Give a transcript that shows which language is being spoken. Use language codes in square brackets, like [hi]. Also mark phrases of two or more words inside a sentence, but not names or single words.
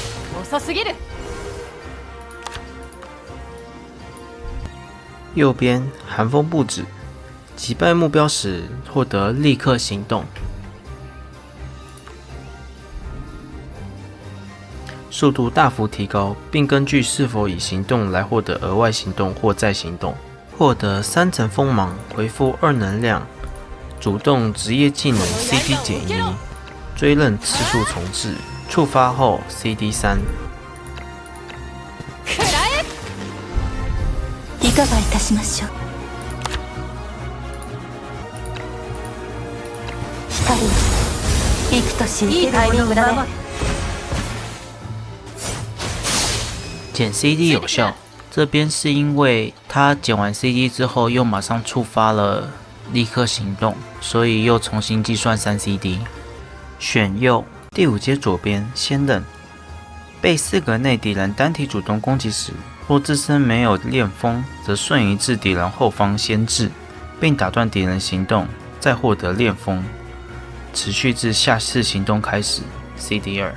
[zh] 右边寒风不止，击败目标时获得立刻行动。速度大幅提高，并根据是否已行动来获得额外行动或再行动。获得3层锋芒，回复2能量，主动职业技能 CD 减1，追刃次数重置，触发后 CD 3。 [ja] いかがいたしましょう。光よ、幾年いいタイミングだね。 [zh] 减 CD 有效，这边是因为他减完 CD 之后又马上触发了立刻行动，所以又重新计算3 CD。选右第5阶左边先刃，被4格内敌人单体主动攻击时，若自身没有练风，则瞬移至敌人后方先制，并打断敌人行动，再获得练风，持续至下次行动开始 CD 2。